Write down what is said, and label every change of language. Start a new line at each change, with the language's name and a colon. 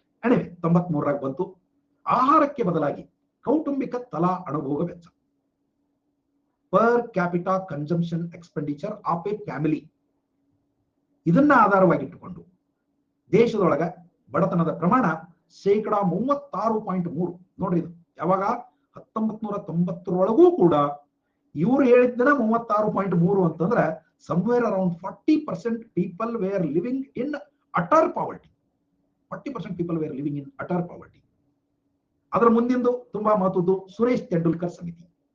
Kannada: Anyway 93ರಾಗ ಬಂತು. ಆಹಾರಕ್ಕೆ ಬದಲಾಗಿ ಕೌಟುಂಬಿಕ ತಲಾ ಅನುಭೋಗ ವೆಚ್ಚ,
English: per capita consumption expenditure of a family,
Kannada: ಇದನ್ನ ಆಧಾರವಾಗಿಟ್ಟುಕೊಂಡು ದೇಶದೊಳಗ ಬಡತನದ ಪ್ರಮಾಣ 36.3. ನೋಡ್ರಿ, ಇದು ಯಾವಾಗ 1990ರೊಳಗೂ ಕೂಡ ಇವ್ರು ಹೇಳಿದ್ದನ 36.3 ಅಂತಂದ್ರೆ
English: somewhere around 40% people were living in utter poverty. 40% people were living in utter poverty.
Kannada: ಅದರ ಮುಂದಿಂದು ತುಂಬಾ ಮಹತ್ವದ್ದು ಸುರೇಶ್ ತೆಂಡೂಲ್ಕರ್ ಸಮಿತಿ.